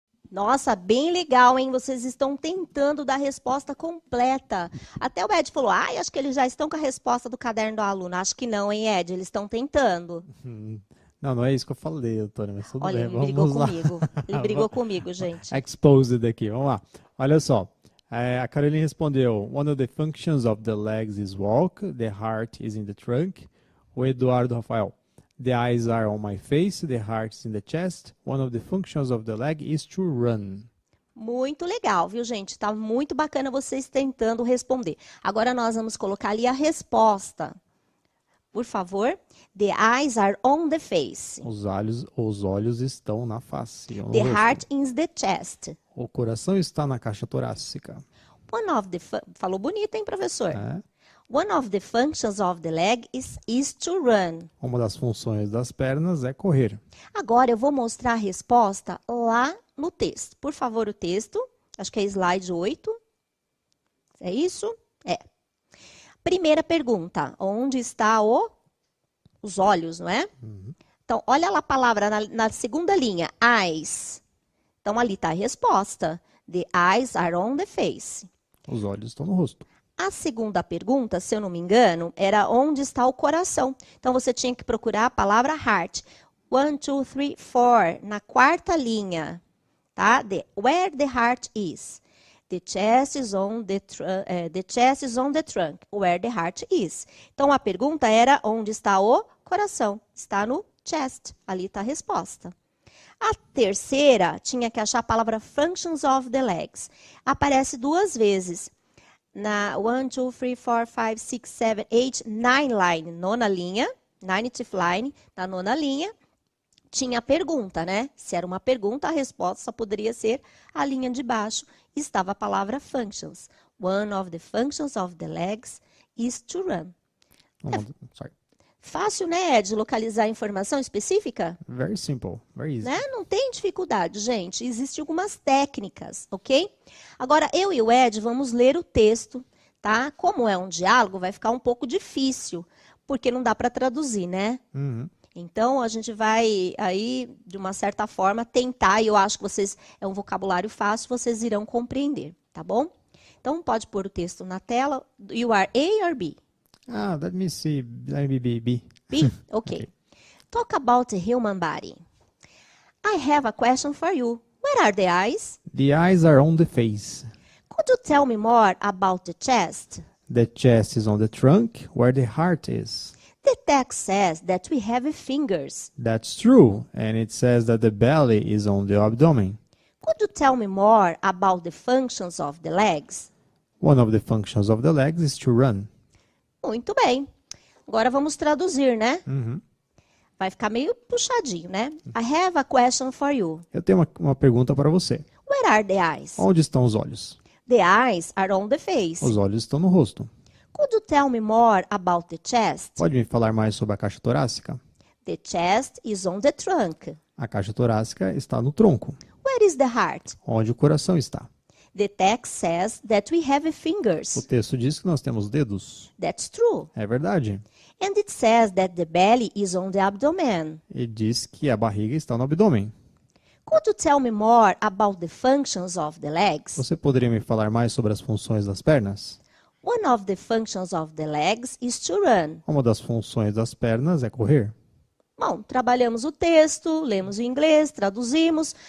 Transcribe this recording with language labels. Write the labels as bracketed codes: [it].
[pt] Nossa, bem legal, hein? Vocês estão tentando dar a resposta completa. Até o Ed falou, acho que eles já estão com a resposta do caderno do aluno. Acho que não, hein, Ed? Eles estão tentando. Não, não é isso que eu falei, doutora, mas tudo Olha, ele brigou vamos lá. comigo. Ele brigou comigo, gente. Exposed aqui, vamos lá. Olha só, a Caroline respondeu, [en] one of the functions of the legs is walk, the heart is in the trunk. O Eduardo Rafael, the eyes are on my face, the heart is in the chest. One of the functions of the leg is to run. [pt] Muito legal, viu, gente? Tá muito bacana vocês tentando responder. Agora nós vamos colocar ali a resposta. Por favor. [en] The eyes are on the face. [pt] Os olhos estão na face. [en] The heart is the chest. [pt] O coração está na caixa torácica. Falou bonito, hein, professor? É. [en] One of the functions of the leg is to run. [pt] Uma das funções das pernas é correr. Agora eu vou mostrar a resposta lá no texto. Por favor, o texto. Acho que é slide 8. É isso? É. Primeira pergunta. Onde está os olhos, não é? Uhum. Então, olha lá a palavra na segunda linha. Eyes. Então, ali está a resposta. [en] The eyes are on the face. [pt] Os olhos estão no rosto. A segunda pergunta, se eu não me engano, era onde está o coração. Então, você tinha que procurar a palavra heart. 1, 2, 3, 4. Na quarta linha. Tá? [en] Where the heart is. The chest is on the trunk. Where the heart is. [pt] Então, a pergunta era onde está o coração. Está no chest. Ali está a resposta. A terceira, tinha que achar a palavra [en] functions of the legs. [pt] Aparece 2 vezes. Na 1, 2, 3, 4, 5, 6, 7, 8, 9 line, nona linha, [en] 9th line, [pt] na nona linha, tinha a pergunta, né? Se era uma pergunta, a resposta só poderia ser a linha de baixo. Estava a palavra functions. [en] One of the functions of the legs is to run. [pt] Fácil, né, Ed, localizar informação específica? [en] Very simple, very easy. [pt] Né? Não tem dificuldade, gente. Existem algumas técnicas, ok? Agora, eu e o Ed vamos ler o texto, tá? Como é um diálogo, vai ficar um pouco difícil, porque não dá para traduzir, né? Uhum. Então, a gente vai aí, de uma certa forma, tentar, e eu acho que vocês, é um vocabulário fácil, vocês irão compreender, tá bom? Então, pode pôr o texto na tela. [en] You are A or B? Let me see. Let me be B. B? Okay. Talk about the human body. I have a question for you. Where are the eyes? The eyes are on the face. Could you tell me more about the chest? The chest is on the trunk, where the heart is. The text says that we have fingers. That's true, and it says that the belly is on the abdomen. Could you tell me more about the functions of the legs? One of the functions of the legs is to run. [pt] Muito bem. Agora vamos traduzir, né? Uhum. Vai ficar meio puxadinho, né? [en] I have a question for you. [pt] Eu tenho uma pergunta para você. [en] Where are the eyes? [pt] Onde estão os olhos? [en] The eyes are on the face. [pt] Os olhos estão no rosto. [en] Could you tell me more about the chest? [pt] Pode me falar mais sobre a caixa torácica? [en] The chest is on the trunk. [pt] A caixa torácica está no tronco. [en] Where is the heart? [pt] Onde o coração está? [en] The text says that we have fingers. [pt] O texto diz que nós temos dedos. [en] That's true. [pt] É verdade. [en] And it says that the belly is on the abdomen. [pt] E diz que a barriga está no abdômen. [en] Could you tell me more about the functions of the legs? [pt] Você poderia me falar mais sobre as funções das pernas? [en] One of the functions of the legs is to run. [pt] Uma das funções das pernas é correr. Bom, trabalhamos o texto, lemos em inglês, traduzimos.